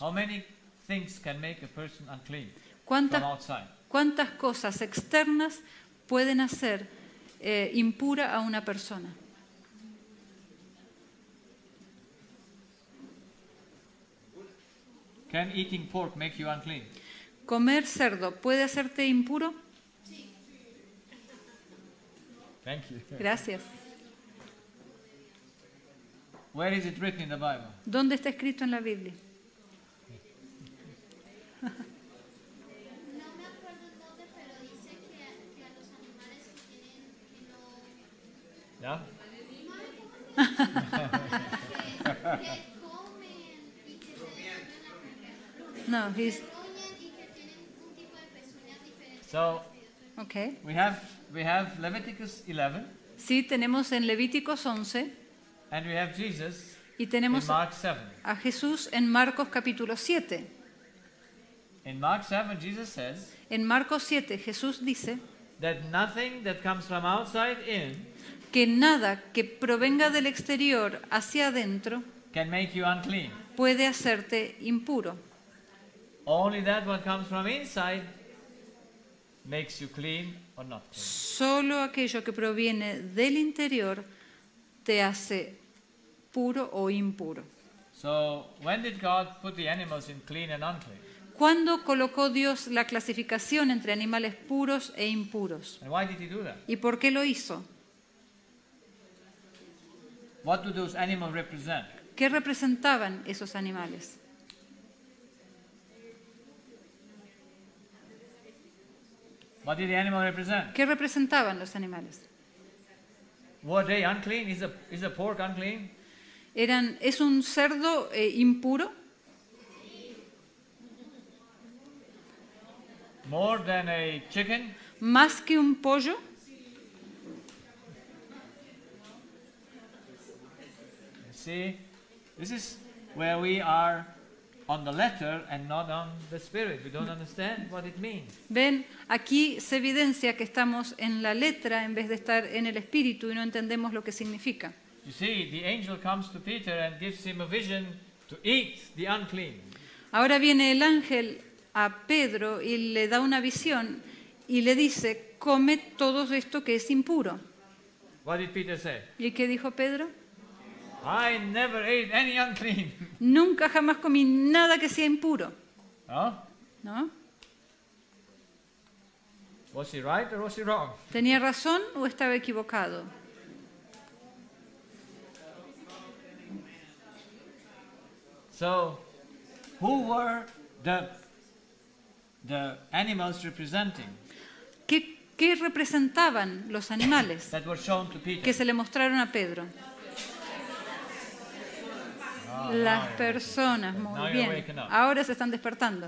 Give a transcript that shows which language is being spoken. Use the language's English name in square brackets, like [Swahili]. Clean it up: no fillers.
[English] How many things can make a person unclean from [Spanish] ¿Cuántas, [English] outside? [Spanish] cuántas cosas externas pueden hacer impura a una persona? [English] Can eating pork make you unclean? [Spanish] ¿Comer cerdo puede hacerte impuro? [English] Thank you. [Spanish] Gracias. [English] Where is it written in the Bible? [Spanish] ¿Dónde está escrito en la Biblia? No me acuerdo el nombre, pero dice que a los animales que [English] Yeah? [Spanish] que comen y que se destruyen [English] No, he's, [Spanish] y que tienen un tipo de pezuñas diferentes. [English] So okay. we have Leviticus 11 [Spanish] Sí, tenemos en Levíticos 11 [English] and we have Jesus [Spanish] y [English] in [Spanish] tenemos [English] Mark 7. [Spanish] a Jesús en Marcos capítulo 7. [English] In Mark 7 Jesus says [Spanish] En Marcos 7 Jesús dice [English] that nothing that comes from outside in [Spanish] que nada que provenga del exterior hacia adentro [English] can make you unclean. [Spanish] puede hacerte impuro. [English] Only that what comes from inside makes you clean or not clean. [Spanish] Solo aquello que proviene del interior te hace puro o impuro. [English] So when did God put the animals in clean and unclean? [Spanish] ¿Cuándo colocó Dios la clasificación entre animales puros e impuros? [English] And why did he do that? [Spanish] ¿Y por qué lo hizo? [English] What do those animals represent? [Spanish] ¿Qué representaban esos animales? [English] What did the animal represent? [Spanish] ¿Qué representaban los animales? [English] Were they unclean? Is a pork unclean? [Spanish] ¿Es un cerdo impuro? [English] More than a chicken? [Spanish] ¿Más que un pollo? [English] See, this is where we are on the letter and not on the spirit. We don't understand what it means. [Spanish] Ven, aquí se evidencia que estamos en la letra en vez de estar en el espíritu y no entendemos lo que significa. [English] You see, the angel comes to Peter and gives him a vision to eat the unclean. [Spanish] Ahora viene el ángel a Pedro y le da una visión y le dice, come todo esto que es impuro. [English] What did Peter say? [Spanish] ¿Y qué dijo Pedro? [English] I never ate any unclean. [Spanish] Nunca jamás comí nada que sea impuro. [English] Huh? [Spanish] ¿No? [English] Was he right or was he wrong? [Spanish] ¿Tenía razón o estaba equivocado? [English] So, who were the animals representing [Spanish] ¿Qué representaban los animales [English] that were shown to Peter? [Spanish] se le mostraron a Pedro? Las personas, [English] Now [Spanish] muy [English] you're [Spanish] bien. [English] waking up. [Spanish] Ahora se están despertando.